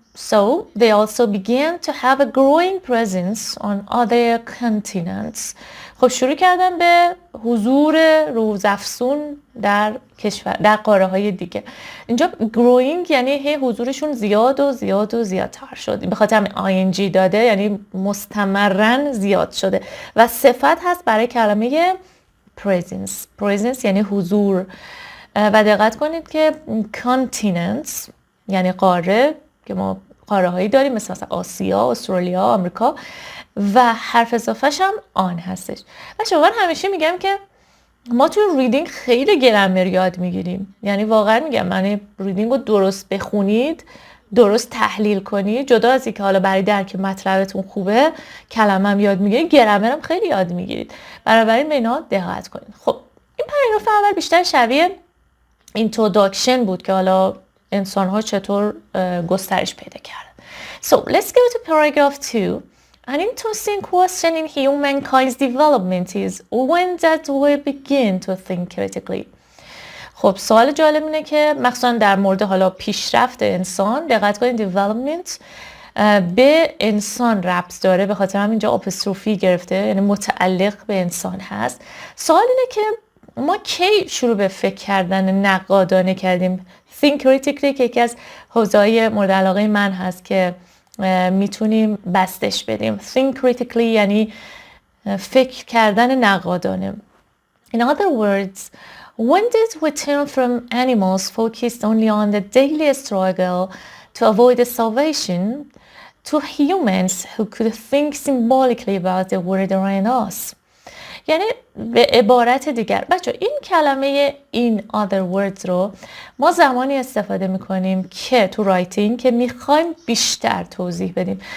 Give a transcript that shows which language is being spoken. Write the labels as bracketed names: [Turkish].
[English] So they also began to have a growing presence on other continents. [Persian] خب شروع کردن به حضور روزافزون در کشور در قاره های دیگه. اینجا growing یعنی هی حضورشون زیاد و زیادتر شد. به خاطر همین ing داده یعنی مستمرن زیاد شده و صفت هست برای کلمه presence یعنی حضور. و دقت کنید که continents یعنی قاره که ما قاره هایی داریم مثلا آسیا، استرالیا، آمریکا و حرف اضافهش هم آن هستش. بچه من همیشه میگم که ما توی ریدینگ خیلی گرامر یاد میگیریم یعنی واقعا میگم من ریدینگ رو درست بخونید درست تحلیل کنید جدا از اینکه حالا برای درک مطلبتون خوبه کلمه هم یاد میگیرید گرامر هم خیلی یاد میگیرید بنابراین به اینا دقت کنید. خب این پاراگراف اول بیشتر شبیه اینتروداکشن بود که حالا انسان ها چطور گسترش پیدا کردن. [English] So let's go to paragraph 2. An interesting question in humankind's development is when that we begin to think critically. [Persian] خب سوال جالب اینه که مخصوصا در مورد حالا پیشرفت انسان دقت کنید development به انسان ربط داره به خاطر هم اینجا آپستروفی گرفته یعنی متعلق به انسان هست. سوال اینه که ما کی شروع به فکر کردن نقادانه کردیم [English] think critically [Persian] که یکی از حوزه‌های مورد علاقه من هست که میتونیم بستش بدیم. think critically یعنی فکر کردن نقادانه. [English] In other words, when did we turn from animals focused only on the daily struggle to avoid starvation to humans who could think symbolically about the world around us? [Persian] یعنی به عبارت دیگر بچه این کلمه [English] in other words [Persian] رو ما زمانی استفاده میکنیم که تو رایتینگ که میخوایم بیشتر توضیح بدیم.